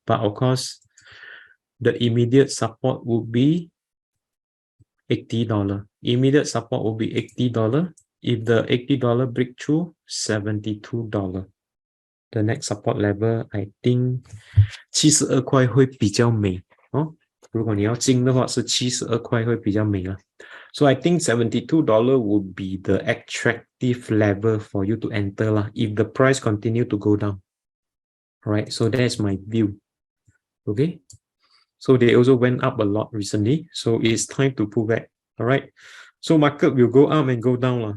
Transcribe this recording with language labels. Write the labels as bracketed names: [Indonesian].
[English] But of course, the immediate support would be $80. Immediate support will be $80. If the $80 breakthrough, $72. The next support level, I think [Chinese] 72块会比较美哦。如果你要进的话是72块会比较美了。 [English] So I think $72 would be the attractive level for you to enter lah if the price continue to go down. Alright, so that's my view. Okay. So they also went up a lot recently. So it's time to pull back. Alright. So market will go up and go down lah.